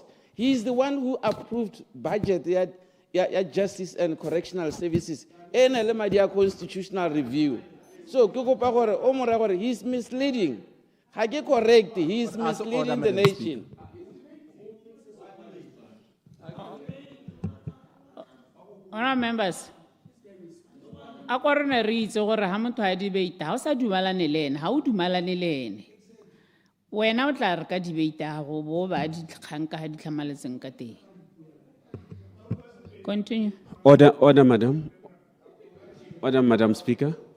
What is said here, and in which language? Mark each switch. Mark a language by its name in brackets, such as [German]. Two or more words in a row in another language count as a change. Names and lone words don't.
[English] He's the one who approved budget, justice and correctional services, and a constitutional review. So, he's misleading. Correct, he's misleading the nation. Honorable members, [Tswana] a korone re itse gore ha motho a debate ha o sa dumalane le ene ha o dumalane le ene wena o tla re ka debate ha go bo ba di tlhang ka ha di tlhamaletseng ka teng. [English] Continue. Order, Madam. Order, Madam Speaker.